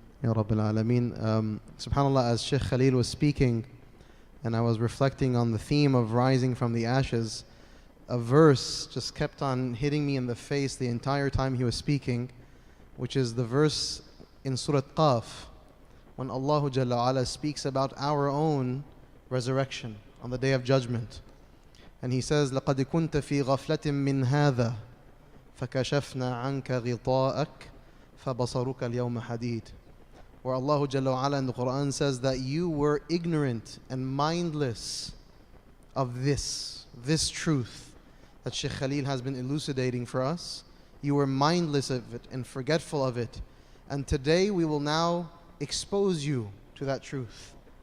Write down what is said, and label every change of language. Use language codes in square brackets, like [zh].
[en] Ya Rabbil Alameen. SubhanAllah, as Shaykh Khalil was speaking, and I was reflecting on the theme of rising from the ashes, a verse just kept on hitting me in the face the entire time he was speaking, which is the verse in Surah Qaf, when Allah Jalla Ala speaks about our own resurrection on the Day of Judgment. [ar] And He says, لَقَدْ كُنْتَ فِي غَفْلَةٍ مِّنْ هَذَا فَكَشَفْنَا عَنْكَ غِطَاءَكَ فَبَصَرُكَ الْيَوْمَ حَدِيدٌ. [en] Where Allah Jalla Ala in the Quran says that you were ignorant and mindless of this truth that Shaykh Khalil has been elucidating for us. You were mindless of it and forgetful of it. And today we will now expose you to that truth.